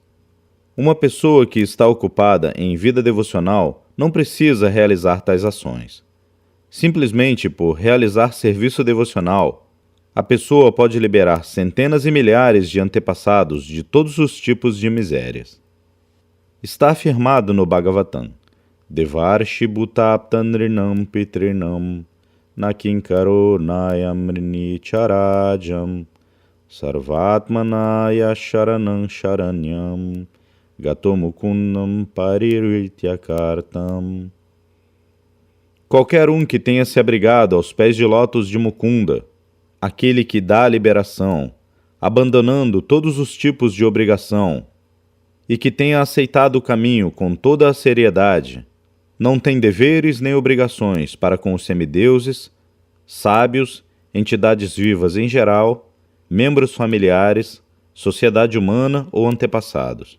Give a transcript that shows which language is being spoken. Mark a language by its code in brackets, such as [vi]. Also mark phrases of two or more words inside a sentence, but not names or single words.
[pt] Uma pessoa que está ocupada em vida devocional não precisa realizar tais ações. Simplesmente por realizar serviço devocional, a pessoa pode liberar centenas e milhares de antepassados de todos os tipos de misérias. Está afirmado no Bhagavatam: [sa] Devarshi Bhutaptanrinam Pitrinam Nakinkaro Nayamrini Charajam Sarvatmanaya Sharanam Sharanyam Gatomukundam Parirvityakartam. [pt] Qualquer um que tenha se abrigado aos pés de lótus de Mukunda, aquele que dá a liberação, abandonando todos os tipos de obrigação, e que tenha aceitado o caminho com toda a seriedade, não tem deveres nem obrigações para com os semideuses, sábios, entidades vivas em geral, membros familiares, sociedade humana ou antepassados.